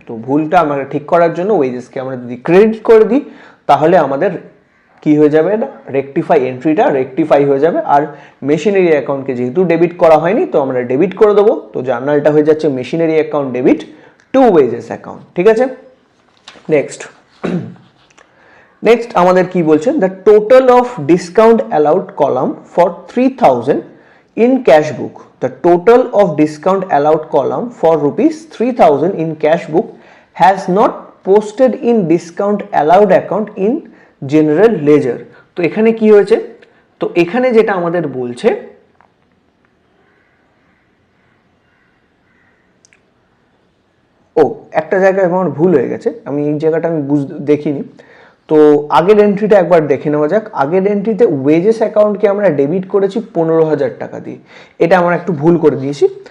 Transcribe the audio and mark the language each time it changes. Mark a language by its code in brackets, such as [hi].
[bn] তো ভুলটা আমরা ঠিক করার জন্য ওয়েজেসকে আমরা যদি ক্রেডিট করে দিই তাহলে আমাদের কি হয়ে যাবে না, রেকটিফাই এন্ট্রিটা রেকটিফাই হয়ে যাবে। আর মেশিনারি অ্যাকাউন্টকে যেহেতু ডেবিট করা হয়নি তো আমরা ডেবিট করে দেবো, তো জার্নালটা হয়ে যাচ্ছে machinery account debit two wages account. ঠিক আছে, নেক্সট আমাদের কি বলছে? [en] The total of discount allowed column for 3,000 in cash book, the total of discount allowed column for rupees 3,000 in cash book has not posted in discount allowed account in general ledger। [bn] তো এখানে কি হয়েছে? তো এখানে যেটা আমাদের বলছে, ও একটা জায়গায় আমার ভুল হয়ে গেছে, আমি এই জায়গাটা আমি দেখিনি। তো আগের এন্ট্রিটা একবার দেখে নেওয়া যাক। আগের এন্ট্রিতে ওয়েজেস অ্যাকাউন্টকে আমরা ডেবিট করেছি 15,000 টাকা দিয়ে, এটা আমরা একটু ভুল করে দিয়েছি।